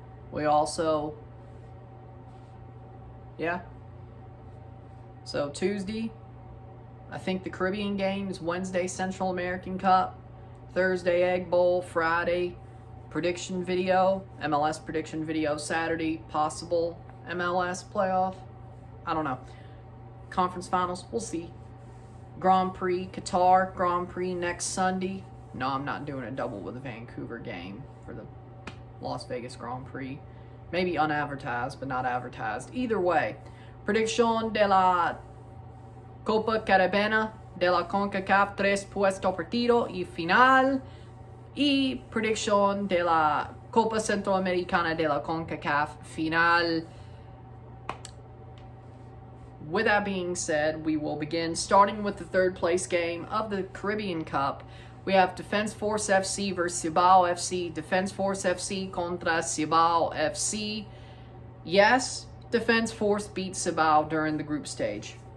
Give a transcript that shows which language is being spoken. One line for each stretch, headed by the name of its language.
English: We also, so Tuesday, I think the Caribbean games, Wednesday Central American Cup, Thursday Egg Bowl, Friday prediction video, MLS prediction video, Saturday possible MLS playoff. I don't know. Conference finals, we'll see. Grand Prix, Qatar Grand Prix next Sunday. No, I'm not doing a double with the Vancouver game for the Las Vegas Grand Prix. Maybe unadvertised, but not advertised. Either way,
Spanish: Predicción de la Copa Caribeña de la Concacaf 3 puesto partido y final, y predicción de la Copa Centroamericana de la Concacaf final.
English: With that being said, we will begin starting with the third place game of the Caribbean Cup. We have Defense Force FC versus Cibao FC. Defense Force FC contra Cibao FC. Yes, Defense Force beat Cibao during the group stage.